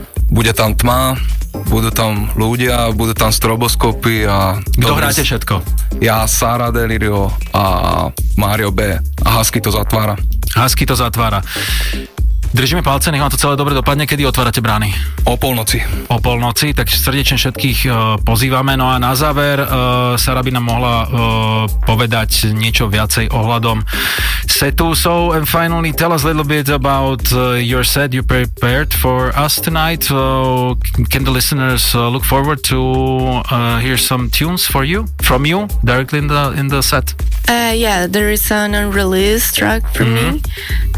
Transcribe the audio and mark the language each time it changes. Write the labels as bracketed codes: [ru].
[sk] Bude tam tma, budú tam ľudia, budú tam stroboskopy a... Kto hráte všetko? Ja, Sara Delirio a Mario B. A Husky to zatvára. Husky to zatvára. Držíme palce, nech vám to celé dobre dopadne. Kedy otvárate brány? O polnoci. O polnoci, tak srdečne všetkých pozývame. No a na záver, Sara by nám mohla povedať niečo viacej ohľadom setu. [en] So, and finally, tell us a little bit about your set you prepared for us tonight. So, can the listeners look forward to hear some tunes for you, from you, directly in the set? There is an unreleased track for mm-hmm. me.